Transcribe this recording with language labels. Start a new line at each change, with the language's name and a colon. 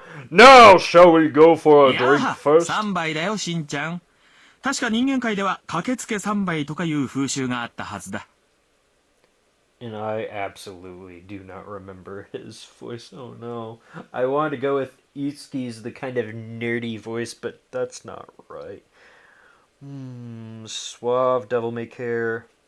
English: Now, shall we go for a drink first?
Japanese: 3杯だよ、しんちゃん。確か人間界では駆けつけ3杯とかいう風習があったはずだ。
English: And I absolutely do not remember his voice. Oh no. I wanted to go with Itsuki's, the kind of nerdy voice, but that's not right. Suave, devil may care.